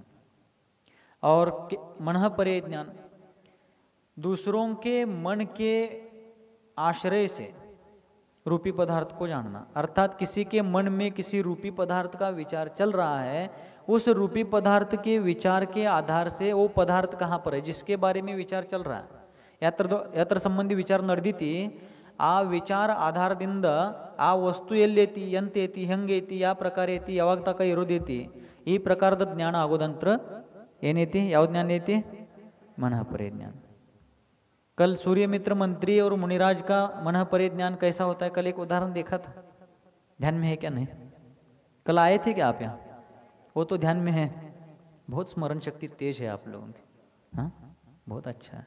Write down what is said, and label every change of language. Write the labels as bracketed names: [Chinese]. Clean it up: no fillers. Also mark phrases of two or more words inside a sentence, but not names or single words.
[Hindi] और मनः परे ज्ञान, दूसरों के मन के आश्रय से रूपी पदार्थ को जानना। अर्थात किसी के मन में किसी रूपी पदार्थ का विचार चल रहा है, उस रूपी पदार्थ के विचार के आधार से वो पदार्थ कहाँ पर है जिसके बारे में विचार चल रहा है, यात्र संबंधी विचार [Kannada] ನಡೆದಿತಿ, ಆ ವಿಚಾರ ಆಧಾರದಿಂದ ಆ ವಸ್ತು ಎಲ್ಲೈತಿ, ಎಂತೈತಿ, ಹೆಂಗೈತಿ, ಯಾವ ಪ್ರಕಾರ ಐತಿ, ಯಾವಾಗ ತಕ ಇರೋದೈತಿ, ಈ ಪ್ರಕಾರದ ಜ್ಞಾನ ಆಗೋದಂತ್ರ ಏನೈತಿ? ಯಾವ ಜ್ಞಾನ ಐತಿ? [Hindi] मनः परे ज्ञान। कल सूर्यमित्र मंत्री और मुनिराज का मनः परे ज्ञान कैसा होता है, कल एक उदाहरण देखा था, ध्यान में है क्या? नहीं, कल आए थे क्या आप यहाँ? वो तो ध्यान में है। बहुत स्मरण शक्ति तेज है आप लोगों की, हाँ, बहुत अच्छा है।